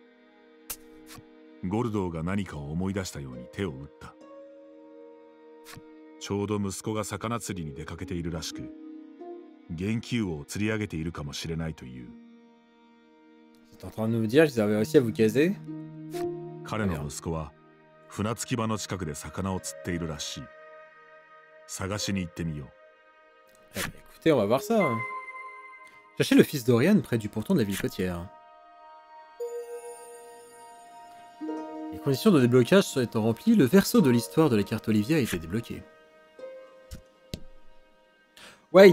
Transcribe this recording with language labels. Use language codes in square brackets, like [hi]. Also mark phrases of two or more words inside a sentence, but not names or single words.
[ja] ゴルドーが何かを思い出したように手を打った。ちょうど息子が魚釣りに出かけているらしく、元気王を釣り上げているかもしれないという。 [fr] T'es en train de nous dire qu'ils avaient réussi à vous caser? [ja] 彼の息子は船着き場の近くで魚を釣っているらしい。探しに行ってみよう。 [fr] Eh ben, écoutez, on va voir ça. Cherchez le fils d'Oriane près du ponton de la ville côtière. Les conditions de déblocage étant remplies, le verso de l'histoire de la carte Olivia a été débloqué. Wait!